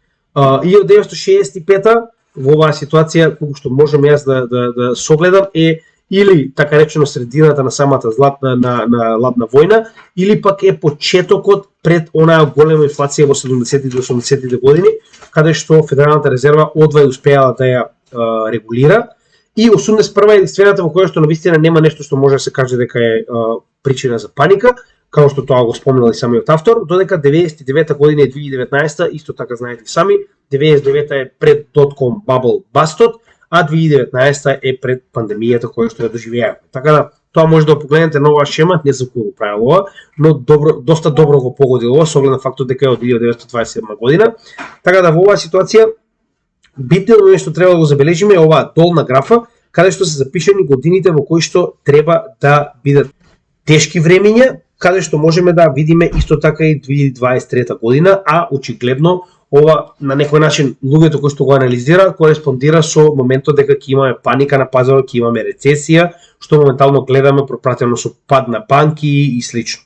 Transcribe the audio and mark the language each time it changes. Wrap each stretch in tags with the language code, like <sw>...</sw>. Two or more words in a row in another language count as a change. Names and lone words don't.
<mk>1965-та во оваа ситуација, колку што можам јас да согледам, е или така речено средината на самата на ладна војна, или пак е почетокот пред онаа голема инфлација во 70-тите и 80-тите години, каде што Федералната резерва одвај успеала да ја регулира. И 81-та е единствената во која што навистина нема нешто што може да се каже дека е причина за паника, како што тоа го спомнал и самиот автор, додека 99-та година и 2019-та, исто така знаете сами, 99-та е пред</mk> <en>.com bubble bustот,</en> <mk>а 2019-та е пред пандемијата која што ја доживеавме. Така да, тоа може да погледнете на оваа шема, не знам кој го правил ова, но доста добро го погодил ова, со оглед на фактот дека е од 1927 година. Така да во оваа ситуација Битно нешто треба да го забележиме е оваа долна графа, каде што се запишани годините во кои што треба да бидат тешки времења, каде што можеме да видиме исто така и 2023 година, а очигледно ова на некој начин луѓето кои што го анализираат кореспондира со моментот дека ќе имаме паника на пазарот, ќе имаме рецесија, што моментално гледаме пропратено со пад на банки и слично.</mk>